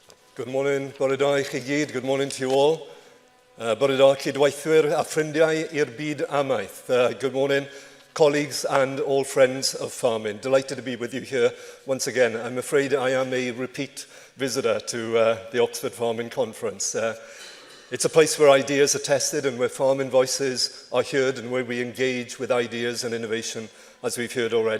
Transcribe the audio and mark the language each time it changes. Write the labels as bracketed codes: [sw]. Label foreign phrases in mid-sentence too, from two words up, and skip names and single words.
[en] Good morning, [cy] bore da I chi gyd. [en] Good morning to you all. [cy] Bore da cydweithwyr a ffrindiau i'r byd amaeth. [en] Good morning, colleagues and all friends of farming. Delighted to be with you here once again. I'm afraid I am a repeat visitor to the Oxford Farming Conference. It's a place where ideas are tested and where farming voices are heard and where we engage with ideas and innovation, as we've heard already.